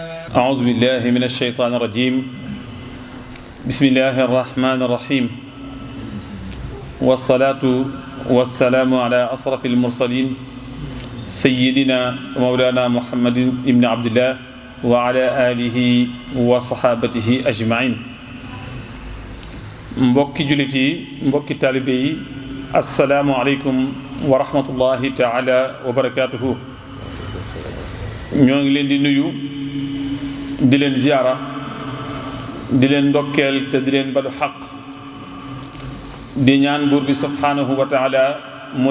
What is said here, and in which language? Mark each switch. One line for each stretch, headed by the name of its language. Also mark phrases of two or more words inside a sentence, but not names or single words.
Arabic: أعوذ بالله من الشيطان الرجيم بسم الله الرحمن الرحيم والصلاة والسلام على أشرف المرسلين سيدنا ومولانا محمد بن عبد الله وعلى آله وصحابته أجمعين
Wolof: mbokki jullit yi mbokki taalibe yi
Arabic: السلام عليكم ورحمة الله تعالى وبركاته
Wolof: ñoo ngi leen di nuyu di leen ziyaara di leen ndokkeel te di leen balu xaq di ñaan buur bi
Arabic: سبحانه وتعالى
Wolof: mu